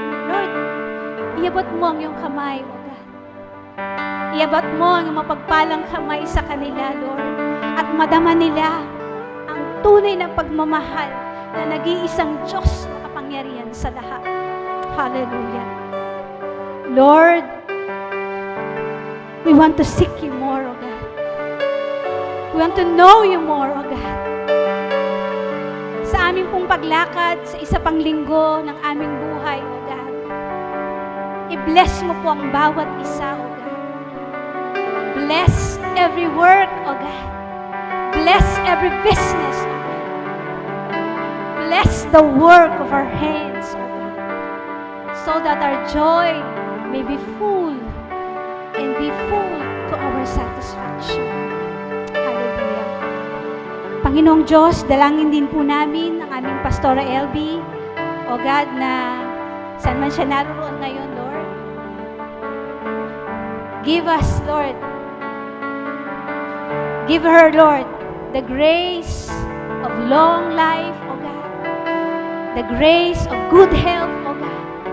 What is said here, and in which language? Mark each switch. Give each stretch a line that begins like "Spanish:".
Filipino: Lord, iabot mo ang iyong kamay, O God. Iabot mo ang iyong mapagpalang kamay sa kanila, Lord, at madama nila ang tunay na pagmamahal na nag-iisang Diyos na kapangyarihan sa lahat. Hallelujah.
English: Lord, we want to seek you more, O God. We want to know you more, O God.
Filipino: Sa aming pong paglakad sa isa pang linggo ng aming buhay, O God, i-bless mo po ang bawat isa, O God.
English: Bless every work, O God. Bless every business, O God. Bless the work of our hands, O God, so that our joy may be full and be full to our satisfaction. Hallelujah.
Filipino: Panginoong Diyos, dalangin din po namin ang aming Pastora LB, O God, na saan man siya naroon ngayon, Lord.
English: Give us, Lord, give her, Lord, the grace of long life, O God, the grace of good health, O God.